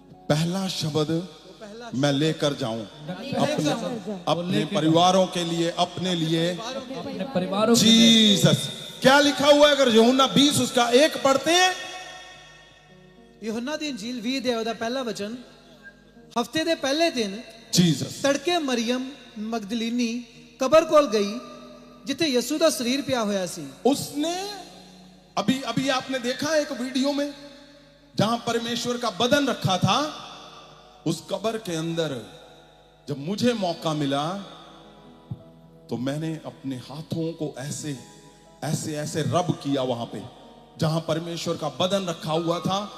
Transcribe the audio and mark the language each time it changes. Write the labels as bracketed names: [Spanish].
[Hindi] पहला शब्द मैं लेकर जाऊं अपने परिवारों के लिए, अपने लिए, अपने परिवारों के जीसस। क्या लिखा हुआ है अगर यूहन्ना 20 उसका 1 पढ़ते हैं? [Punjabi] यूहन्ना दी इंजील 20 ਦੇ ਉਹਦਾ ਪਹਿਲਾ ਵਚਨ, ਹਫਤੇ ਦੇ ਪਹਿਲੇ ਦਿਨ [Hindi] जीसस [Punjabi] ਤੜਕੇ ਮਰੀयम ਮਗਦਲੀਨੀ ਕਬਰ ਕੋਲ ਗਈ ਜਿੱਥੇ ਯਿਸੂ ਦਾ ਸਰੀਰ ਪਿਆ ਹੋਇਆ ਸੀ। [Hindi] उसने अभी अभी आपने देखा एक वीडियो में जहां परमेश्वर का बदन रखा था, उस कब्र के अंदर जब मुझे मौका मिला तो मैंने अपने हाथों को ऐसे ऐसे ऐसे रब किया वहां पे जहां परमेश्वर का बदन रखा हुआ था।